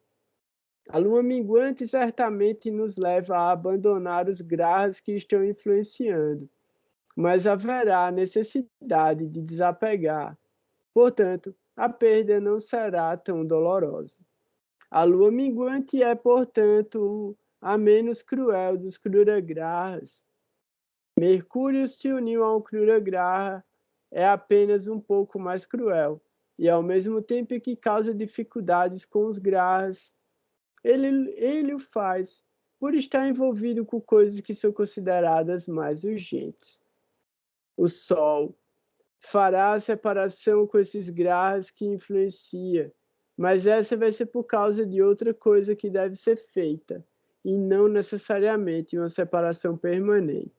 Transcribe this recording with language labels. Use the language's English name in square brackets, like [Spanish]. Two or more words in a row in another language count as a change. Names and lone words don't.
[Portuguese] A lua minguante certamente nos leva a abandonar os grahas que estão influenciando, mas haverá necessidade de desapegar. Portanto, a perda não será tão dolorosa. A lua minguante é, portanto, a menos cruel dos [Sanskrit] krura grahas. [Portuguese] Mercúrio se uniu a um [Sanskrit] krura graha [Portuguese] é apenas um pouco mais cruel, e ao mesmo tempo que causa dificuldades com os grahas, ele o faz por estar envolvido com coisas que são consideradas mais urgentes. O Sol fará a separação com esses grahas que influencia, mas essa vai ser por causa de outra coisa que deve ser feita, e não necessariamente uma separação permanente.